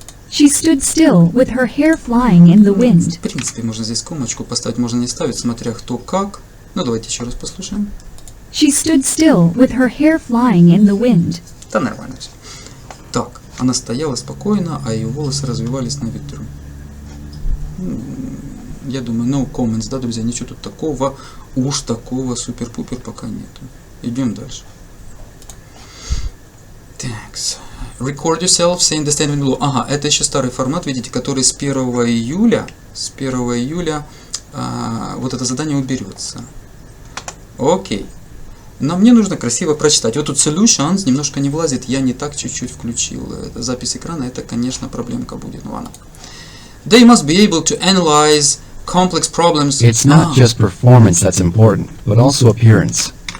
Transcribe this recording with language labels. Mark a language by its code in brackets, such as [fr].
[en] She stood still with her hair flying in the wind. [ru] В принципе, можно здесь комочку поставить, можно не ставить, смотря кто как. Ну, давайте еще раз послушаем. [en] She stood still with her hair flying in the wind. [ru] Да, нормально все. Так, она стояла спокойно, а ее волосы развивались на ветру. Я думаю, [en] no comments, [ru] да, друзья, ничего тут такого, уж такого супер-пупер пока нету. Идем дальше. [en] Так, record yourself saying the statement below. [ru] Ага, это еще старый формат, видите, который с 1 июля, вот это задание уберется. Окей. Но мне нужно красиво прочитать. Вот тут solutions немножко не влазит, я не так чуть-чуть включил. Это запись экрана, это, конечно, проблемка будет. Ну ладно. [en] They must be able to analyze complex problems. It's not just performance that's important, but also appearance.